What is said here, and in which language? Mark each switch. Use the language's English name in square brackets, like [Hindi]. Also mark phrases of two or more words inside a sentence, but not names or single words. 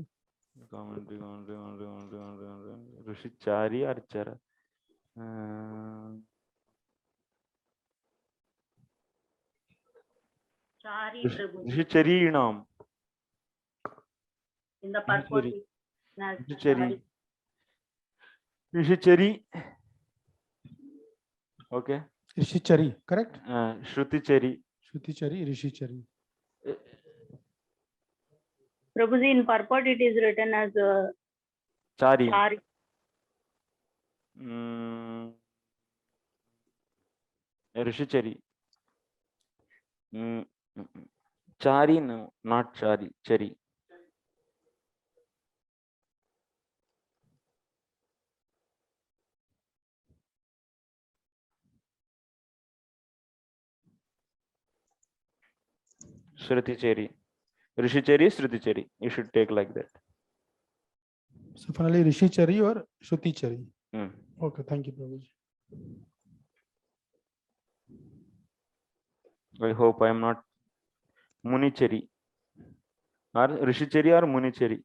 [English] Commentary. Rishi Chari or Chara? Chari Rishi Chari Nam. in the purport. Rishi Chari. Okay. Rishi Chari, correct? Shruti Chari. Shruti Chari, Rishi Chari. Prabhuji, in purport it is written as Chari. Chari. Rishi Chari. Chari, no, not Chari. Chari. Shruti Chari. Rishi Chari, Shruti Chari. You should take like that. So finally, Rishi Chari or Shruti Chari. Okay, thank you, Prabhuji. I hope I am not Muni Chari. Or Rishi Chari or Muni Chari.